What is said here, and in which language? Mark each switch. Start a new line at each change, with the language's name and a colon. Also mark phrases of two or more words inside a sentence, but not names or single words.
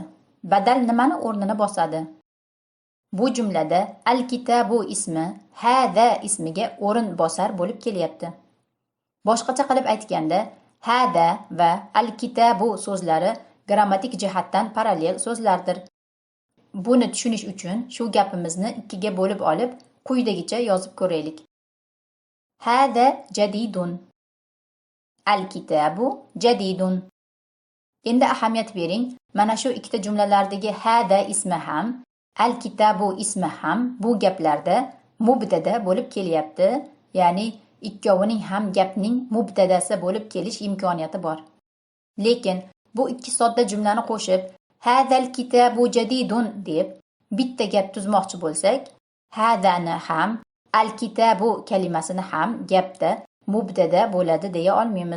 Uzbek: Badal nimani o'rnini bosadi? Bu jumlada al-kitabu ismi hada ismiga o'rin bosar bo'lib kelyapti. Boshqacha qilib aytganda, hada va al-kitabu so'zlari grammatik jihatdan parallel so'zlardir. Buni tushunish uchun shu gapimizni ikkiga bo'lib olib, quyidagicha yozib ko'raylik.
Arabic: هذا جديد. الكتاب جديد.
Uzbek: Endi ahamiyat bering, mana shu ikkita jumlalardagi hada ismi ham, al-kitabu ismi ham bu gaplarda mubtada bo'lib kelyapti, ya'ni ikkovining ham gapning mubtadasi bo'lib kelish imkoniyati bor. Lekin bu ikki sodda jumlani qo'shib
Arabic: هذا الكتاب جديد
Uzbek: deb bitta gap tuzmoqchi bo'lsak, hadani ham, al-kitabu kalimasini ham gapda mubtada bo'ladi deya olmaymiz.